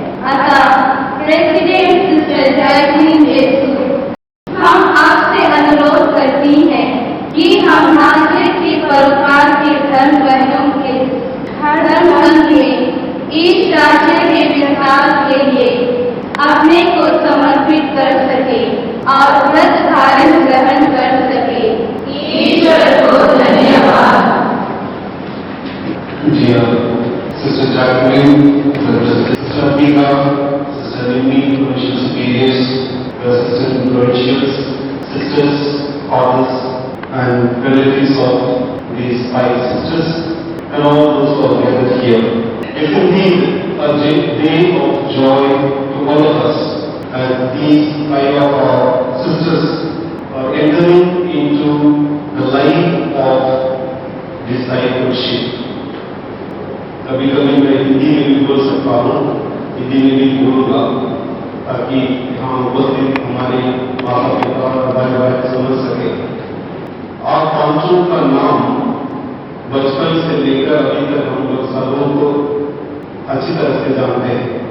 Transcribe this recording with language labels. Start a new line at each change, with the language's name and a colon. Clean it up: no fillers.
Hindi: अतः president sister Jacqueline जेसु, हम आपसे अनुरोध करती हैं कि हम नासरेत की परोपकार के धर्म बहनों के धर्म संघ में इस राज्य के विकास के लिए अपने को समर्पित कर सके और व्रत धारण ग्रहण कर सके। ईश्वर को धन्यवाद। जी हाँ,
English: Sister Jacqueline, sister Mika, sister Nimi, provincial superiors, sister provincials, sisters, fathers, and relatives of these 5 sisters, and all those who are gathered here. It is indeed a day of joy to all of us, and these 5 of our sisters are entering into the life of discipleship.
Hindi: कभी कभी मैं हिंदी में भी बोल सकता हूँ, हिंदी में भी बोलूँगा ताकि यहाँ उपस्थित हमारे माता पिता और भाई बहन समझ सके। आप पांचों का नाम बचपन से लेकर अभी तक हम लोग सबों को अच्छी तरह से जानते हैं।